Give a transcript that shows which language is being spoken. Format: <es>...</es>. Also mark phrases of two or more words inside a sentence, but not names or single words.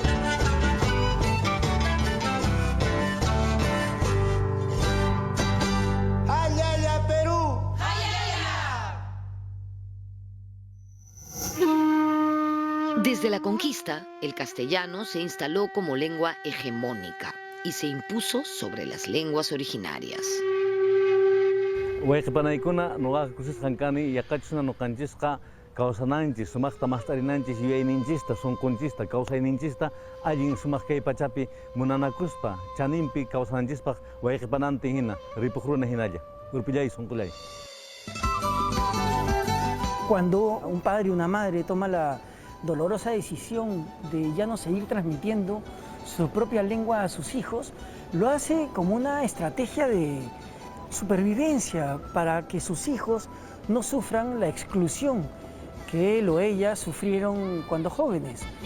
<es>¡Ayaya, Perú! Desde la conquista, el castellano se instaló como lengua hegemónica y se impuso sobre las lenguas originarias.</es> <qu>Wayqipanaykuna nuqaqa kusisqankani yaqachusna nuqanchishqa kawsananchis sumaqta maqt'arinanchis yuyayninchista sunqunchista kawsayninchista allin sumaq kay pachapi munanakuspa chaninpi kawsananchispaq wayqipanantin hina ripuq runa hinalla urpillay sunqulay.</qu> <es>Cuando un padre o una madre toma la dolorosa decisión de ya no seguir transmitiendo su propia lengua a sus hijos, lo hace como una estrategia de supervivencia para que sus hijos no sufran la exclusión que él o ella sufrieron cuando jóvenes.</es>